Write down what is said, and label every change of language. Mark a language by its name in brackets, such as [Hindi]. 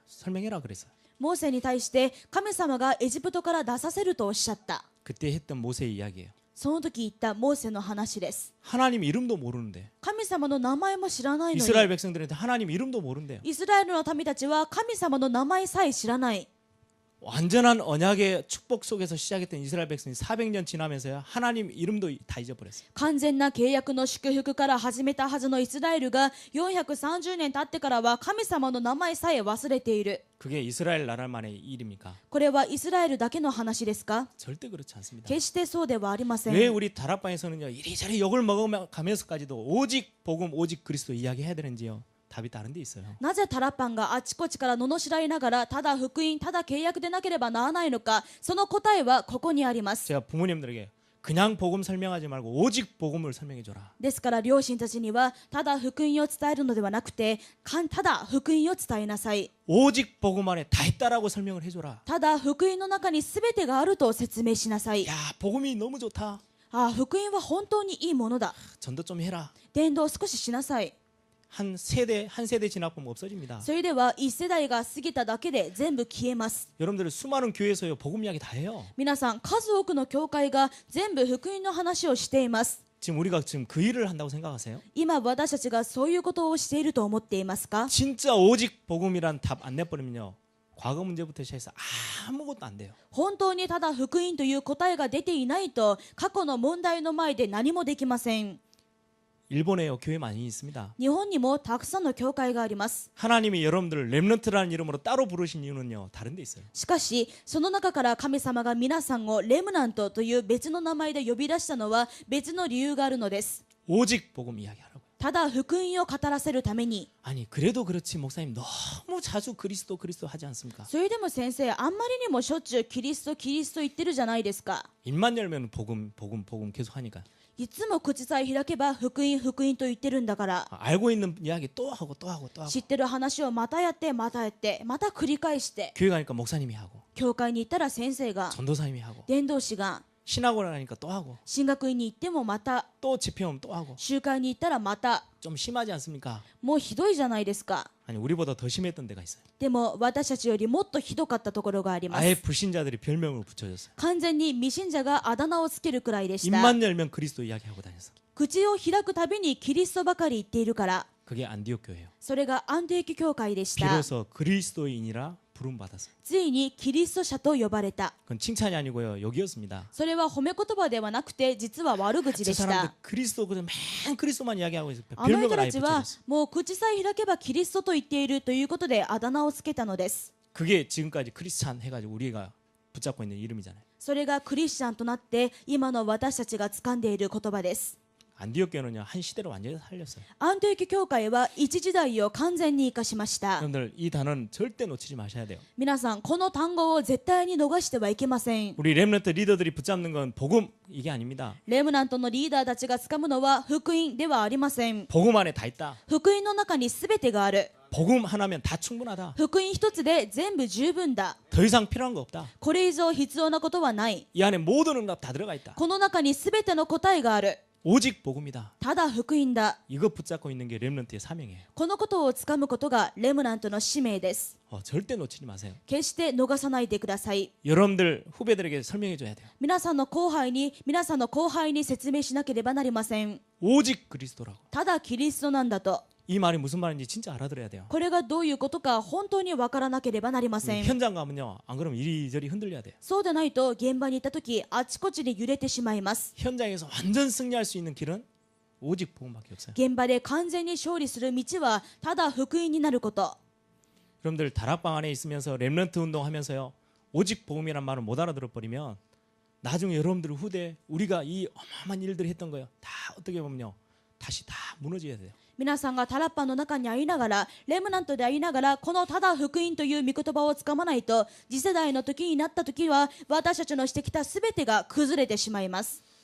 [Korean] 설명해라 그랬어요. [Japanese] モーセに対して神様がエジプトから出させるとおっしゃった。 [Korean] 그때 했던 모세의 이야기예요. [Japanese] その時言ったモーセの話です。 [Korean] 하나님 이름도 모르는데 [Japanese] 神様の名前も知らないの [Korean] 이스라엘 [Japanese] に、 [Korean] 백성들한테 하나님 이름도 모른대요. [Japanese] イスラエルの民たちは神様の名前さえ知らない。 [Korean] 완전한 언약의 축복 속에서 시작했던 이스라엘 백성이 400년 지나면서요. 하나님 이름도 다 잊어버렸어요. [Japanese] 完全な契約の祝福から始めたはずのイスラエルが430年経ってからは神様の名前さえ忘れている。 [Korean] 그게 이스라엘 나라만의 일입니까? [Japanese] これはイスラエルだけの話ですか？ [Korean] 절대 그렇지 않습니다. [Japanese] 決してそうではありませ [Korean] 왜 [Japanese] ん。 [Korean] 우리 다락방에서는요 이리저리 욕을 먹어가면서까지도 오직 복음 오직 그리스도 이야기해야 되는지요? 답이 다른 데 있어요. [Japanese] なぜタラパンがあちこちから罵られながらただ福音ただ契約でなければならないのか、その答えはここにあります。 [Korean] 제가 부모님들에게 그냥 복음 설명하지 말고 오직 복음을 설명해 줘라. [Japanese] ですから両親たちにはただ福音を伝えるのではなくて、ただ福音を伝えなさい。 [Korean] 오직 복음 안에 다 있다라고 설명을 해줘라. [Japanese] ただ福音の中に全てがあると説明しなさい。 [Korean] 야 복음이 너무 좋다. [Japanese] ああ、福音は本当にいいものだ。 [Korean] 전도 좀 해라. [Japanese] 伝道を少ししなさい。 [Korean] 한 세대 지나고 보면 없어집니다. [Japanese] それでは一世代が過ぎただけで全部消えます。 [Korean] 여러분들 수많은 교회에서요 복음 이야기 다 해요. [Japanese] 皆さん、数多くの教会が全部福音の話をしています。 [Korean] 지금 우리가 지금 그 일을 한다고 생각하세요? [Japanese] 今私たちがそういうことをしていると思っていますか？ [Korean] 진짜 오직 복음이란 답 안 내버리면요 과거 문제부터 시작해서 아무것도 안 돼요. [Japanese] 本当にただ福音という答えが出ていないと過去の問題の前で何もできません。 [Korean] 일본에요 교회 많이 있습니다. [Japanese] 日本にもたくさんの教会があります。 [Korean] 하나님이 여러분들을 렘넌트라는 이름으로 따로 부르신 이유는요 다른 데 있어요. [Japanese] しかしその中から神様が皆さんをレムナントという別の名前で呼び出したのは別の理由があるのです。 [Korean] 오직 복음 이야기하라고요. [Japanese] ただ福音を語らせるために。 [Korean] 아니 그래도 그렇지 목사님 너무 자주 그리스도 하지 않습니까? [Japanese] それでも先生、あんまりにもしょっちゅうキリスト言ってるじゃないですか。 [Korean] 입만 열면 복음 계속 하니까 [Japanese] いつも口さえ開けば福音と言ってるんだから。 [Korean] 알고 있는 이야기 또 하고 또 하고 또 하고 [Japanese] 知ってる話をまたやってまた繰り返して、 [Korean] 교회 가니까 목사님이 하고 [Japanese] 教会に行ったら先生が、 [Korean] 전도사님이 하고 [Japanese] 伝道師が、 [Korean] 신학원 가니까 또 하고 [Japanese] 進学院に行ってもまた、 [Korean] 또 집회 오면 또 하고 [Japanese] 集会に行ったらまた。 [Korean] 좀 심하지 않습니까? [Japanese] もうひどいじゃないですか。 [Korean] 아니 우리보다 더 심했던 데가 있어요. [Japanese] でも私たちよりもっとひどかったところがありま [Korean] 아예 [Japanese] す。 [Korean] 불신자들이 별명을 붙여줬어요. [Japanese] 完全に未信者があだ名をつけるくらいでした。 [Korean] 입만 열면 그리스도 이야기하고 다녔어. [Japanese] 口を開くたびにキリストばかり言っているから。 [Korean] 그게 안디옥 교회예요. [Japanese] それがアンティオキ教会でした。 [Korean] 비로소 그리스도인이라 부름 받았어요. [Japanese] ついにキリスト者と呼ばれた。 [Korean] 그건 칭찬이 아니고요. 여기였습니다. [Japanese] それは褒め言葉ではなくて実は悪口 [Korean] 저 사람들 [Japanese] た。 [Korean] 그리스도 그냥 맨 그리스도만 이야기하고 있어요. [Japanese] あの人 [Korean] 별명을 [Japanese] た [Korean] 아예 [Japanese] ちは [Korean] 붙여줬어요. [Japanese] もう口さえ開けばキリストと言っているということであだ名をつけたのです。 [Korean] 그게 지금까지 크리스찬 해가지고 우리가 붙잡고 있는 이름이잖아요. [Japanese] それがクリスチャンとなって今の私たちが掴んでいる言葉です。 [Korean] 안디옥 교회는요 한 시대를 완전히 살렸어요. [Japanese] アンティオキ教会は一時代を完全に生かしました。 [Korean] 여러분들 이 단어는 절대 놓치지 마셔야 돼요. [Japanese] 皆さんこの単語を絶対に逃してはいけません。 [Korean] 우리 렘넌트 리더들이 붙잡는 건 복음 이게 아닙니다. [Japanese] レムナントのリーダーたちが掴むのは福音ではありません。 [Korean] 복음 안에 다 있다. [Japanese] 福音の中に全てがある。 [Korean] 복음 하나면 다 충분하다. [Japanese] 福音一つで全部十分だ。 [Korean] 더 이상 필요한 거 없다. [Japanese] これ以上必要なことはない。 [Korean] 이 안에 모든 응답 다 들어가 있다. [Japanese] この中に全ての答えがある。 [Korean] 오직 복음이다. [Japanese] ただ福音だ。 [Korean] 이거 붙잡고 있는 게 렘넌트의 사명이에요. [Japanese] このことをつかむことがレムナントの使命です。 [Korean] 절대 놓치지 마세요. [Japanese] 決して逃さないでください。 [Korean] 여러분들 후배들에게 설명해 줘야 돼요. [Japanese] 皆さんの後輩に説明しなければなりません。 [Korean] 오직 그리스도라고. [Japanese] ただキリストなんだと。 [Korean] 이 말이 무슨 말인지 진짜 알아들어야 돼요. [Japanese] これがどういうことか本当に分からなければなりません。 [Korean] 현장 가면요, 안 그러면 이리저리 흔들려야 돼요. [Japanese] そうでないと現場に行った時あちこちで揺れてしまいます。 [Korean] 현장에서 완전 승리할 수 있는 길은 오직 복음밖에 없어요. [Japanese] 現場で完全に勝利する道はただ福音になること。 [Korean] 여러분들 다락방 안에 있으면서 렘넌트 운동하면서요, 오직 복음이란 말을 못 알아들어 버리면 나중에 여러분들 후대 우리가 이 어마어마한 일들을 했던 거요, 다 어떻게 보면요 다시 다 무너져야 돼요. [Japanese] 皆さんがタラッパンの中にありながらレムナントでありながらこのただ福音という御言葉をつかまないと次世代の時になった時は私たちのしてきた全てが崩れてしまいます。